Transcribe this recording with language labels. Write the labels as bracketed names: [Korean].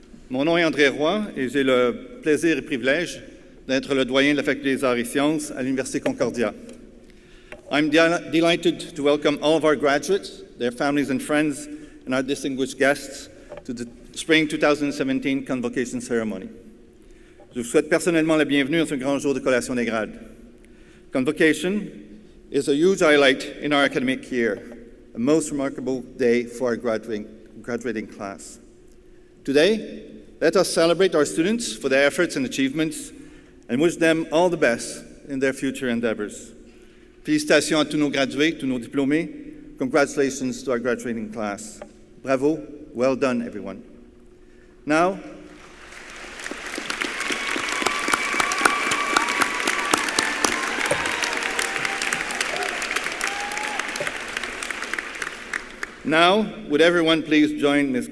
[French] Mon nom est André Roy et j'ai le plaisir et privilège d'être le doyen de la Faculté des Arts et Sciences à l'Université Concordia. [English] I'm delighted to welcome all of our graduates, their families and friends, and our distinguished guests to the Spring 2017 Convocation Ceremony. [French] Je vous souhaite personnellement la bienvenue à ce grand jour de collation des grades. [English] Convocation is a huge highlight in our academic year, a most remarkable day for our graduating class. Today, let us celebrate our students for their efforts and achievements and wish them all the best in their future endeavors. [French] Félicitations à tous nos gradués, tous nos diplômés. [English] Congratulations to our graduating class. Bravo, well done, everyone. Now, would everyone please join Ms.